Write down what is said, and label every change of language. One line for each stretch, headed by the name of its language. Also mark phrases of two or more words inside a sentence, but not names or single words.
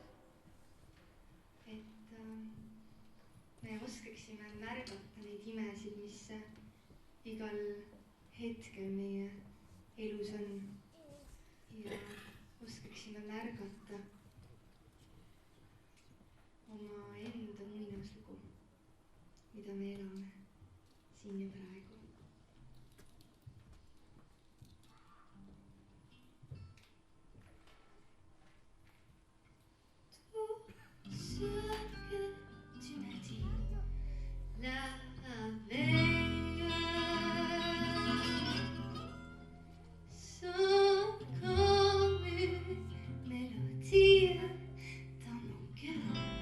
Estonian: Et me oskaksime märgata neid imesid, mis igal hetkel meie elus on. Ja oskaksime märgata oma enda muinaslugu, mida me elame siin ja praegu.
French: Ce que tu m'as dit la veille sont comme une mélodie dans mon cœur.